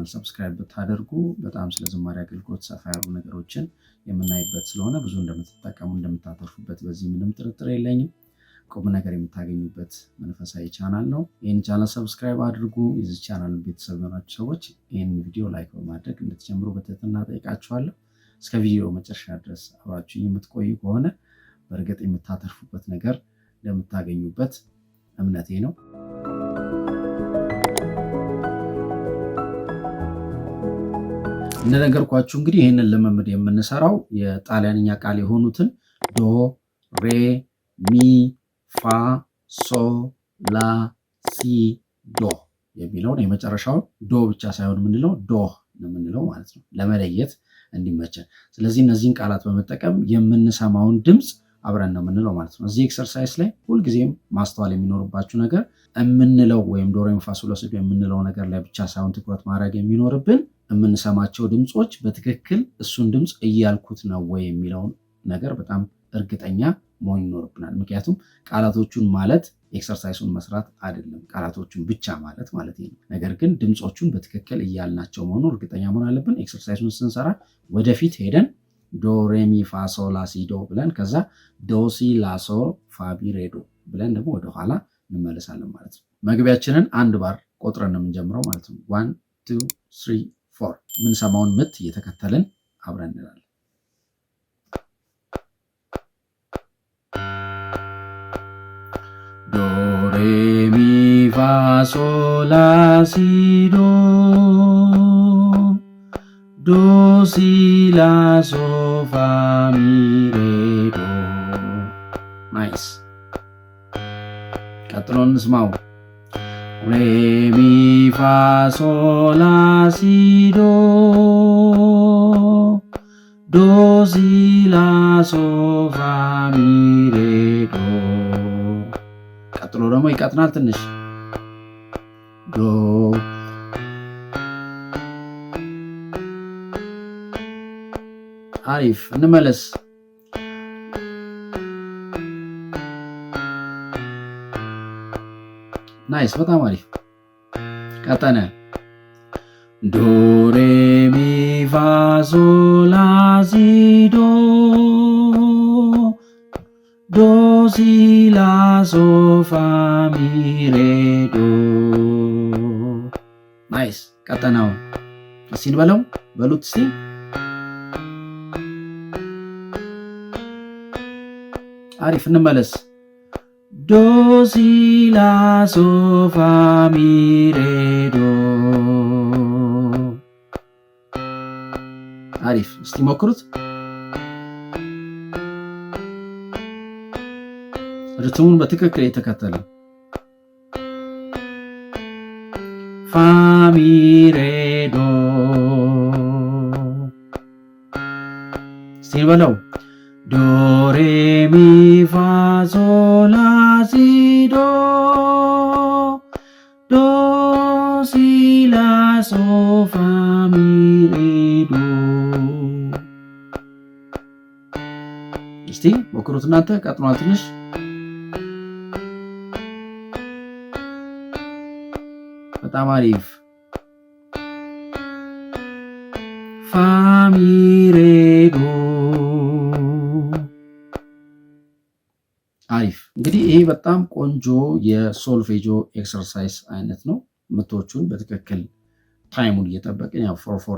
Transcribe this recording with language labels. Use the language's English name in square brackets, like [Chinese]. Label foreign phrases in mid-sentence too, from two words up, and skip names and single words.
[Amharic] ሰብስክራይብ ብታደርጉ በጣም ስለ ዝማሬ አገልግሎት ሰፋ ያሉ ነገሮችን የምናይበት ስለሆነ ብዙ እንደምትጠቀሙ እንደምታተርፉበት በዚህ ምንም ጥርጥር የለኝም። ቁም ነገር የምታገኙበት መንፈሳዊ ቻናል ነው። ይህን ቻናል ሰብስክራይብ አድርጉ። የዚህ ቻናል ቤተሰብ የሆናችሁ ሰዎች ይህን ቪዲዮ ላይክ በማድረግ እንድትጀምሩ በትህትና ጠይቃችኋለሁ። እስከ ቪዲዮ መጨረሻ ድረስ አብራችሁ የምትቆዩ ከሆነ በእርግጥ የምታተርፉበት ነገር እንደምታገኙበት እምነቴ ነው። እንደነገርኳችሁ እንግዲህ ይህንን ልምምድ የምንሰራው የጣሊያንኛ ቃል የሆኑትን ዶ ሬ ሚ ፋ ሶ ላ ሲ ዶ የሚለውን የመጨረሻውን ዶ ብቻ ሳይሆን የምንለው ዶ የምንለው ማለት ነው፣ ለመለየት እንዲመቸን። ስለዚህ እነዚህን ቃላት በመጠቀም የምንሰማውን ድምፅ አብረን ነው የምንለው ማለት ነው። እዚህ ኤክሰርሳይዝ ላይ ሁልጊዜም ማስተዋል የሚኖርባችሁ ነገር የምንለው ወይም ዶ ሬ ሚ ፋ ሶ ላ ሲ ዶ የምንለው ነገር ላይ ብቻ ሳይሆን ትኩረት ማድረግ የሚኖርብን የምንሰማቸው ድምፆች በትክክል እሱን ድምፅ እያልኩት ነው ወይ የሚለውን ነገር በጣም እርግጠኛ መሆን ይኖርብናል። ምክንያቱም ቃላቶቹን ማለት ኤክሰርሳይሱን መስራት አይደለም፣ ቃላቶቹን ብቻ ማለት ነው። ነገር ግን ድምፆቹን በትክክል እያልናቸው መሆኑ እርግጠኛ መሆን አለብን። ኤክሰርሳይሱን ስንሰራ ወደፊት ሄደን ዶ ሬ ሚ ፋ ሶ ላ ሲ ዶ ብለን ከዛ ዶ ሲ ላ ሶ ፋ ቢ ሬ ዶ ብለን ደግሞ ወደኋላ እንመለሳለን ማለት ነው። መግቢያችንን አንድ ባር ቆጥረን ነው የምንጀምረው ማለት ነው። 1 2 3 4 የምንሰማውን ምት እየተከተልን አብረን እንላለን። ዶ ሬ ሚ ፋ ሶ ላ ሲ ዶ ዶ ሲ ላ ሶ ፋ ሚ ሬ ዶ። ናይስ። ቀጥሎ እንስማው። ሬ ሚ ፋ ሶ ላ ሲ ዶ ዶ ሲ ላ ሶ ፋ ሚ ሬ ዶ። ቀጥሎ ደግሞ ይቀጥናል ትንሽ። ዶ አሪፍ። እንመለስ። ናይስ፣ በጣም አሪፍ። ቀጠነ። ዶ ሬ ሚ ፋ ሶ ላ ሲ ዶ ዶ ሲ ላ ሶ ፋ ሚ ሬ ዶ። ናይስ። ቀጠናውን እስቲ እንበለው፣ በሉት እስቲ። አሪፍ። እንመለስ። ዶ ሲ ላ ሶ ፋ ሚ ሬ ዶ። አሪፍ። እስቲ ሞክሩት። ርትሙን በትክክል የተከተለ ፋ ሚ ሬ ዶ። እስቲ በለው። ዶ ሬ ሚ ፋ ሶ ላ ሲ ዶ ዶ ሲ ላ ሶ ፋ ሚ ሬ ዶ። እስቲ ሞክሩት እናንተ። ቀጥኗል ትንሽ በጣም አሪፍ ፋሚሬዶ አሪፍ። እንግዲህ ይሄ በጣም ቆንጆ የሶልፌጆ ኤክሰርሳይዝ አይነት ነው። ምቶቹን በትክክል ታይሙን እየጠበቅን ያው ፎር